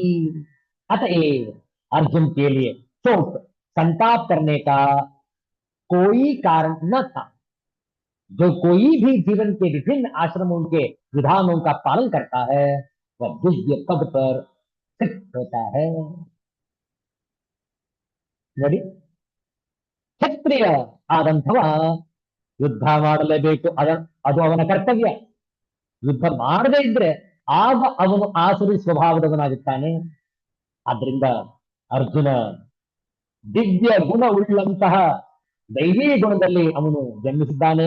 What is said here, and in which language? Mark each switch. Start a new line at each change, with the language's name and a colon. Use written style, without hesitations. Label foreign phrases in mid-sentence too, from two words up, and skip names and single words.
Hindi: अतएव अर्जुन के लिए शोक संताप करने का कोई कारण न था। जो कोई भी जीवन के विभिन्न आश्रमों के विधानों का पालन करता है वह दिव्य पद पर स्थित होता है।
Kannada: ನೋಡಿ, ಕ್ಷತ್ರಿಯ ಆದಂಥವ ಯುದ್ಧ ಮಾಡಲೇಬೇಕು, ಅದು ಅವನ ಕರ್ತವ್ಯ. ಯುದ್ಧ ಮಾಡದೇ ಇದ್ರೆ ಆಗ ಅವನು ಆಸುರಿ ಸ್ವಭಾವದವನಾಗುತ್ತಾನೆ. ಆದ್ರಿಂದ ಅರ್ಜುನ ದಿವ್ಯ ಗುಣ ಉಳ್ಳಂತಹ ದೈವೀ ಗುಣದಲ್ಲಿ ಅವನು ಜನ್ಮಿಸಿದ್ದಾನೆ.